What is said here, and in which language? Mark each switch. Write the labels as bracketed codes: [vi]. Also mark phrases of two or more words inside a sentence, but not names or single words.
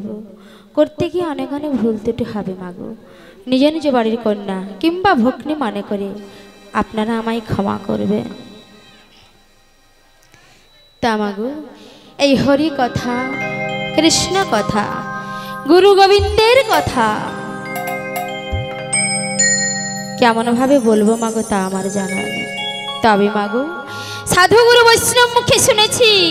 [bn] করতে গিয়ে অনেক অনেক ভুল ত্রুটি হবে মাগো, নিজ নিজ বাড়ির কন্যা কিংবা ভগ্নী মনে করে আপনারা আমায় ক্ষমা করবেন। তা মাগো এই হরি কথা কৃষ্ণ কথা গুরু গোবিন্দের কথা কেমন ভাবে বলবো মাগো তা আমার জানা নেই, তবে মাগো সাধু গুরু বৈষ্ণব মুখে শুনেছি